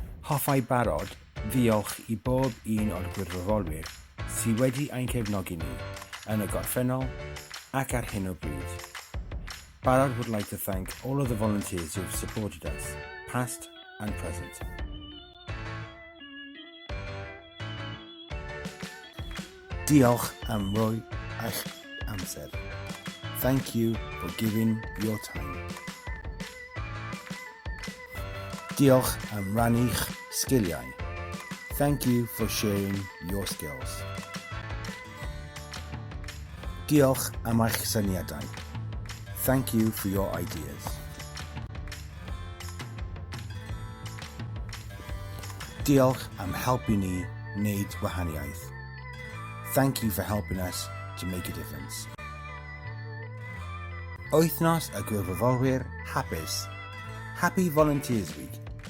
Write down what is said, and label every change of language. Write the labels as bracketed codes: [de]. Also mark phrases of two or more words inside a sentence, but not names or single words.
[cy] Hoffai barod, diolch I bob un o'r gwirfoddolwyr sydd wedi ein cefnogi ni yn y gorffennol ac ar hyn o bryd. [en] Barod would like to thank all of the volunteers who have supported us, past and present. [cy] Diolch am roi eich amser. [en] Thank you for giving your time. [cy] Diolch am rannu'ch sgiliau. [en] Thank you for sharing your skills. [cy] Diolch am eich syniadau. [en] Thank you for your ideas. [cy] Diolch am helpu ni wneud gwahaniaeth. [en] Thank you for helping us to make a difference. [cy] Wythnos y Gwirfoddolwyr hapus. [en] Happy Volunteers Week.